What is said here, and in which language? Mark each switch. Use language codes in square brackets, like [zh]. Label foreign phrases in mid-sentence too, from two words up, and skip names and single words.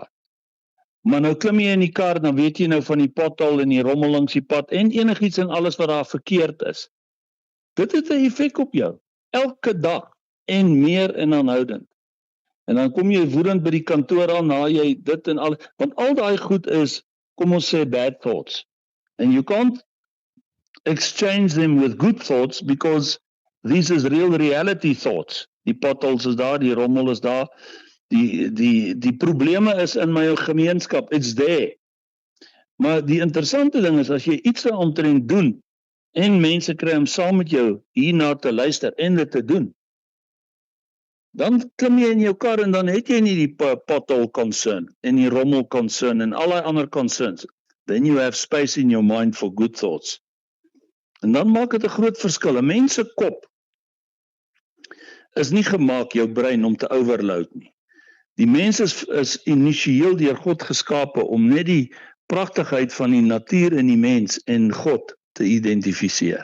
[af] Maar nou klim jy in die kar, dan weet jy nou van die pothole en die rommel langs die pad en enigiets en alles wat daar verkeerd is. Dit het 'n effek op jou, elke dag en meer en aanhoudend. En dan kom jy woedend by die kantoor aan, na jy dit en al, want al daai goed is, kom ons sê [en] bad thoughts. And you can't exchange them with good thoughts because these is real reality thoughts. [af] Die potholes is daar, die rommel is daar, die probleme is in my gemeenskap, [en] it's there. [af] Maar die interessante ding is, as jy iets daaromtrent doen, en mense kry om saam met jou hierna te luister en dit te doen, dan klim jy in jou kar en dan het jy nie die [en] pothole concern [af] en die rommel concern en al die ander concerns. [en] Then you have space in your mind for good thoughts. [af] En dan maak dit 'n groot verskil. 'n Mens se kop is nie gemaak, jou brein, om te overload nie. Die mens is initieel deur God geskape om net die pragtigheid van die natuur en die mens en God te identifiseer.